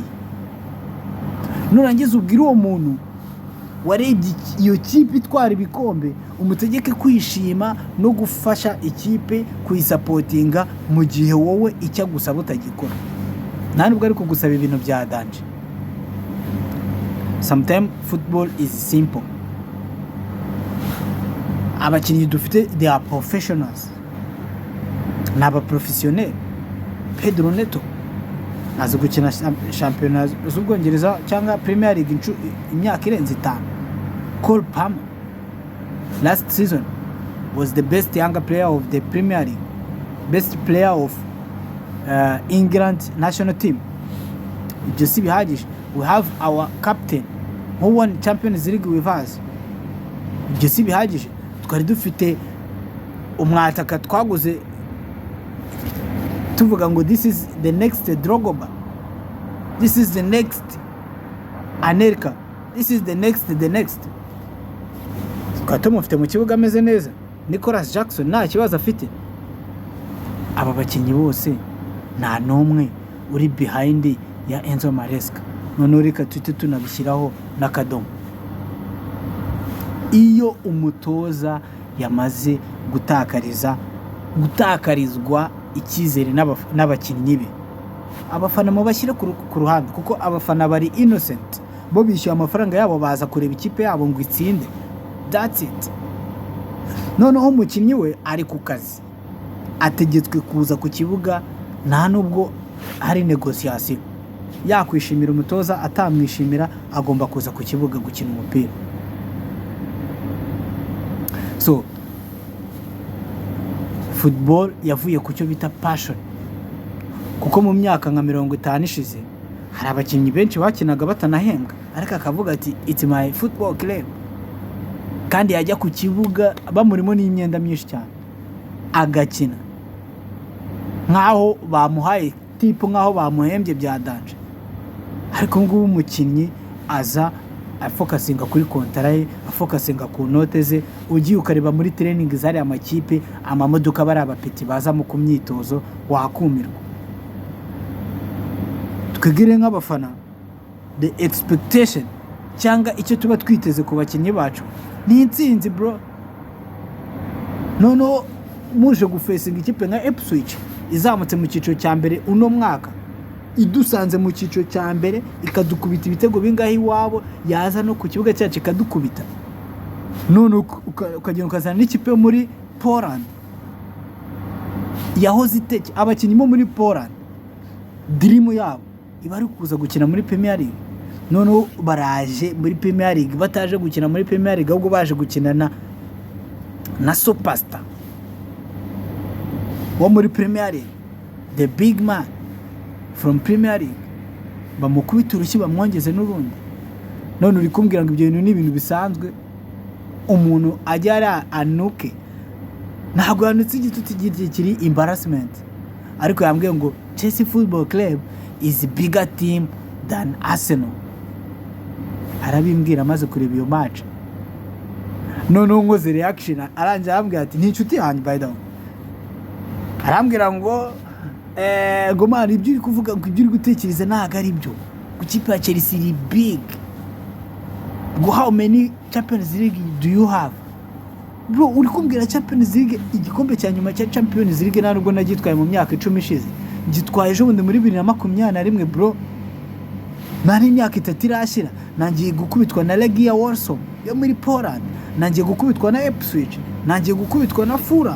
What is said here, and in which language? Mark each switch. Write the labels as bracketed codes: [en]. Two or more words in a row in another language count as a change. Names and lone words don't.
[rw] Nurangiza ubwira uwo muntu warebye iyo kipe itwara ibikombe umutegeke kwishima no gufasha ikipe kuyisapotinga mu gihe wowe icyo gusaba utagikora. Nta nubwo ari kugusaba ibintu bya danje. [en] Sometimes football is simple. [rw] Abakinnyi dufite [en] they are professionals, [rw] n'aba professionnel. Pedro Neto azi gukina shampiyona z'Ubwongereza cyangwa Premier League imyaka irenze 5. [en] Cole Palmer last season was the best younger player of the Premier League, best player of England national team. [rw] Just bihagije. [en] We have our captain who won Champions League with us. [rw] Just bihagije. twari dufite umwataka twaguze tuvuga ngo [en] this is the next Drogba, this is the next Anelka, this is the next [rw] tukaba tumufite mu kibuga ameze neza. Nicolas Jackson nta kibazo afite. Aba bakinnyi bose nta n'umwe uri behind ya Enzo Maresca. None reka tuhite tunabishyiraho n'akadomo. Iyo umutoza yamaze gutakarizwa icyizere n'abakinnyi be, abafana mu bashyire ku ruhande, kuko abafana bari innocent, bo bishyuye amafaranga yabo baza kureba ikipe yabo ngo itsinde, [en] that's it. [rw] Noneho umukinnyi we ari ku kazi, ategetswe kuza ku kibuga, nta nubwo hari negociation. Yakwishimira umutoza, atamwishimira agomba kuza ku kibuga gukina umupira. So football yavuye ku cyo bita passion, kuko mu myaka nka 50 ishize hari abakinnyi benshi bakinaga batanahembwa, ariko akavuga ati [en] it's my football club, [rw] kandi yajya ku kibuga bamurimo n'imyenda myinshi cyane agakina nkaho bamuhaye tipo, nkaho bamuhembye bya danje. Ariko ngubu umukinnyi aza afokasinga kuri kontara ye, afokasinga ku note ze. Ugiye ukareba muri training zari amakipe, amamodoka bari abapeti baza mu kumyitozo, wakumirwa. Twegere nk'abafana, [en] the expectation [rw] cyangwa icyo tuba twiteze ku bakinnyi bacu ni intsinzi bro. Noneho muje gufesinga ikipe nka Ipswich izamutse mu cyiciro cya mbere uno mwaka, idusanze mu cyiciro cya mbere ikadukubita ibitego bingahe iwabo, yaza no ku kibuga cyacu ikadukubita. None ukagenda ukazana n'ikipe muri Poland yahoze iteke, abakinnyi bo muri Poland dream yabo iba ari kuza gukina muri Premier League. None baraje muri Premier League, bataje gukina muri Premier League ahubwo baje gukina na superstar wo muri Premier League, [en] the big man from Premier League, [rw] bamukubita urushyi bamwongeze n'urundi. None uri kumbwira ngo ibyo bintu ni ibintu bisanzwe umuntu ajya ari anuke? Ntabwo yanutse igituti kiri embarrassment. Ariko yambwiye ngo [en] Chelsea Football Club is a bigger team than Arsenal. [rw] Arabimbwira amaze kureba iyo match. None nkoze reaction, aranje arambwira ati ni inshuti yanjye [en] by the way. [rw] Arambwira ngo Gomari, ibyo uri kuvuga ngo ibyo uri gutekereza ntago ari byo. Ku kipe ya Chelsea iri big. [en] Go, how many Champions League do you have? Bro, [rw] uri kumbwira Champions League, igikombe cya nyuma cya Champions League ntabwo nagitwaye mu myaka 10 ishize. Gitwaye ejo bundi muri 2021 bro. Nari imyaka 3 irashira, nangiye gukubitwa na Legia Warsaw yo muri Poland, nangiye gukubitwa na Ipswich, nangiye gukubitwa na Fulham.